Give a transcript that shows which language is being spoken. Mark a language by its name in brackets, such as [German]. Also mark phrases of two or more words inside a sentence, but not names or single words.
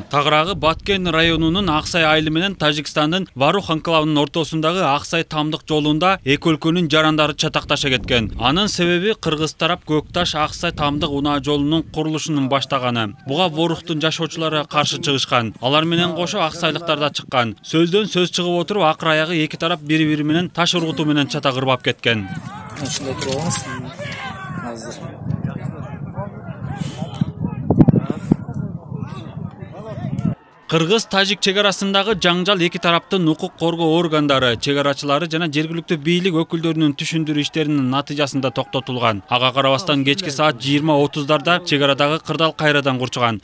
[Kyrgyz] Тагыраагы Баткен районунун Аксай айылы менен Тажикстандын Варух анклавынын ортосундагы Аксай тамдык жолунда эки өлкөнүн жарандары чатакташа кеткен. Анын себеби Кыргыз тарап Көкташ Аксай тамдык унаа жолунун курулушунун баштаганы. Буга Ворухтун жашоочулары каршы чыгышкан. Алар менен кошо аксайлыктар да чыккан. Сөздөн сөз чыгып отуруп, акыр аягы эки тарап бири-бири менен таш ургутуу менен чата кырбап кеткен. [Turkish] Şurada duralım. Hazır. [Kyrgyz] Кыргыз-Тажик чегарасындагы жаңжал эки тараптын укук коргоо органдары, чегарачылары жана жергиликтүү бийлик өкүлдөрүнүн түшүндүрүү иштеринин натыйжасында токтотулган. Ага карабастан кечки саат 20:30 чегарадагы кырдал кайрадан курчуган.